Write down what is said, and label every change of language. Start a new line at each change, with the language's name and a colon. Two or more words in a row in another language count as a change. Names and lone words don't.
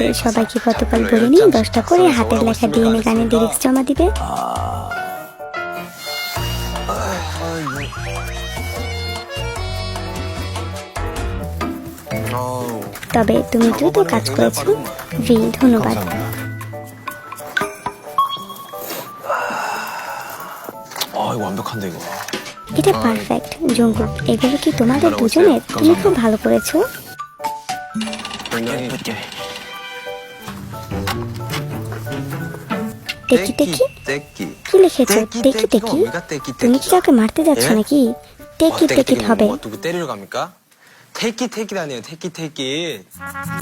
Bangla: সবাইকে গতকাল বলিনি 10টা করে হাতের লেখা ডিএনএ গানের লিরিক্স জমা দিবে। তবে তুমি দ্রুত কাজ করেছো। ভি, ধন্যবাদ।
Korean: 이거 완벽한데 이거.
Bangla: এটা পারফেক্ট। জঙ্কুক, এগুলো কি তোমাদের দুজনের? তুমি খুব ভালো করেছো।
Korean: 예쁘게.
Bangla: টেকি টেকি
Korean: 떼끼.
Bangla: কি লিখেছো? টেকি টেকি? তুমি কি কাউকে মারতে যাচ্ছ নাকি? টেকি টেকি হবে।
Korean: 누구 때리러 갑니까? 태끼 태끼다니요. 태끼 태끼.